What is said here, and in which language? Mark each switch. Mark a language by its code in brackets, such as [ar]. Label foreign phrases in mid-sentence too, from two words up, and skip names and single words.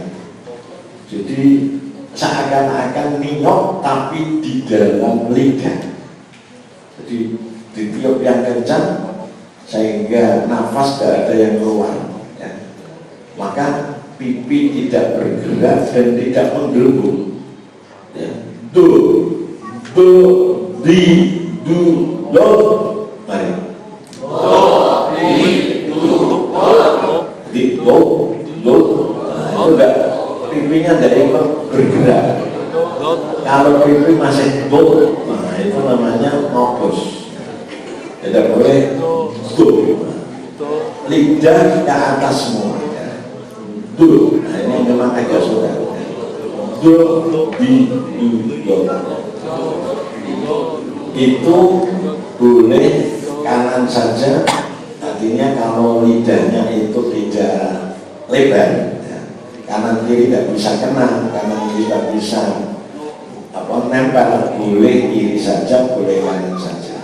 [id] Jadi seakan-akan niok tapi di dalam lidah. Jadi ditiup yang kencang sehingga nafas tidak ada yang keluar ya. Maka pipi tidak bergerak dan tidak menggelembung ya. Do, do, di, do, do. Mari. Do, di, do, do. Di, do, do. Nah, itu enggak, pipinya tidak ikut bergerak. Kalau pipi masih do, nah itu namanya ngopos. Tidak boleh do. Lidah ke atas semua. Do, nah ini memang agak sulit. Do, di, do. Itu boleh kanan saja. Artinya kalau lidahnya itu tidak lebar, ya. Kanan kiri tidak bisa kena, kanan kiri tidak bisa nempel, boleh kiri saja, boleh kanan saja.